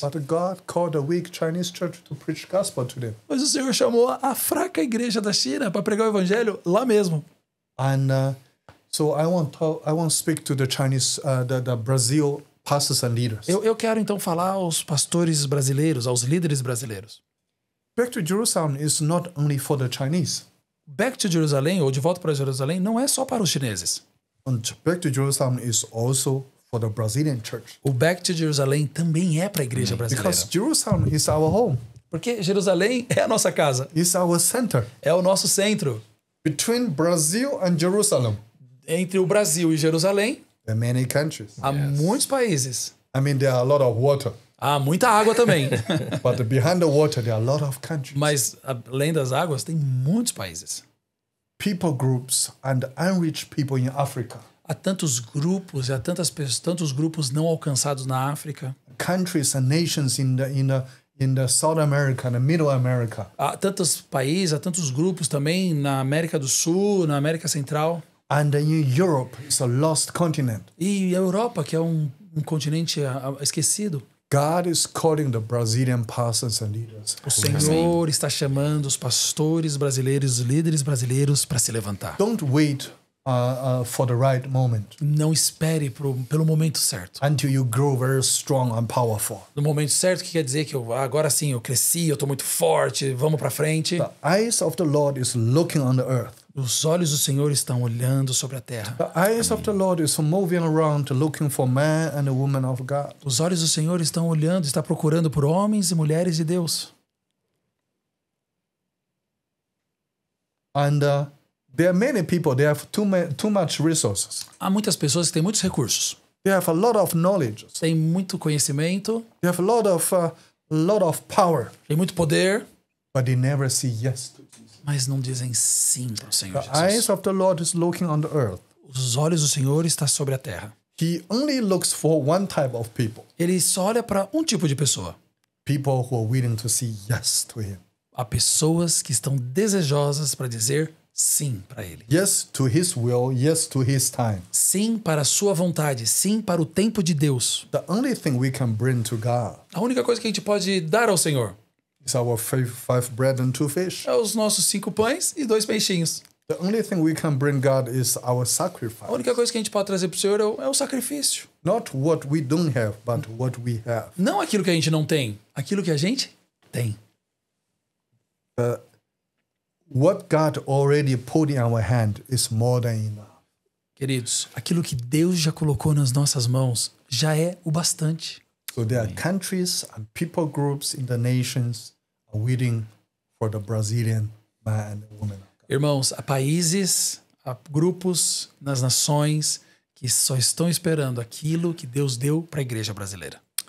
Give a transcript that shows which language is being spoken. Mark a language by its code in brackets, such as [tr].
[en] But God called the weak Chinese church to preach gospel to them. [pt] Mas o Senhor chamou a fraca igreja da China para pregar o evangelho lá mesmo. [en] And so I want to speak to the Chinese, the Brazil pastors and leaders. [pt] Eu quero então falar aos pastores brasileiros, aos líderes brasileiros. [en] Back to Jerusalem is not only for the Chinese. [pt] Back to Jerusalém, ou de volta para Jerusalém, não é só para os chineses. [en] And Back to Jerusalem is also for the Brazilian church. [pt] O Back to Jerusalém também é para a igreja brasileira. [en] Because Jerusalem is our home. [pt] Porque Jerusalém é a nossa casa. [en] It's our center. [pt] É o nosso centro. [en] Between Brazil and Jerusalem, [pt] Entre o Brasil e Jerusalém, [en] there are many countries. [pt] há muitos países. [en] I mean, there are a lot of water. [pt] Há muita água também. [en] But behind the water, there are a lot of countries. [pt] Mas, além das águas, tem muitos países. [en] People groups and unreached people in Africa. [pt] Há tantos grupos e há tantos grupos não alcançados na África. [en] Countries and nations in the South America and Middle America. [pt] Há tantos países, há tantos grupos também na América do Sul, na América Central. [en] And in Europe, it's a lost continent. [pt] E a Europa, que é um continente esquecido. [en] God is calling the Brazilian pastors and leaders. [pt] O Senhor está chamando os pastores brasileiros, os líderes brasileiros para se levantar. [en] Don't wait for the right moment [pt] Não espere pelo momento certo. [en] until you grow very strong and powerful. [pt] No momento certo, que quer dizer que agora sim eu cresci, eu estou muito forte, vamos para frente. [en] The eyes of the Lord is looking on the earth. [pt] Os olhos do Senhor estão olhando sobre a terra. [en] The eyes of the Lord is moving around looking for man and a woman of God. [pt] Os olhos do Senhor estão olhando, está procurando por homens e mulheres de Deus. [en] And there are many people, they have too much resources. [pt] Há muitas pessoas que têm muitos recursos, [en] They have a lot of knowledge. [pt] têm muito conhecimento, [en] They have a lot of power, [pt] têm muito poder, [en] but they never say yes to Jesus. [pt] mas não dizem sim para o Senhor [en] The eyes [pt] Jesus. [en] of the Lord is looking on the earth. [pt] Os olhos do Senhor estão sobre a terra. [en] He only looks for one type of people. [pt] Ele só olha para um tipo de pessoa. [en] People who are willing to say yes to him. [pt] Há pessoas que estão desejosas para dizer sim para Ele. [en] Yes to his will, yes to his time. [pt] Sim para a sua vontade, sim para o tempo de Deus. [en] The only thing we can bring to God [pt] A única coisa que a gente pode dar ao Senhor [en] is our five bread and 2 fish. [pt] é os nossos 5 pães e 2 peixinhos. [en] The only thing we can bring God is our [pt] A [en] sacrifice. [pt] única coisa que a gente pode trazer para o Senhor é o sacrifício. [en] Not what we don't have, but what we have. [pt] Não aquilo que a gente não tem, aquilo que a gente tem. [en] What God already put in our hand is more than enough. [pt] Queridos, aquilo que Deus já colocou nas nossas mãos já é o bastante. [en] So there are countries and people groups in the nations are waiting for the Brazilian man and woman. [pt] Irmãos, há países, há grupos nas nações que só estão esperando aquilo que Deus deu para a igreja brasileira.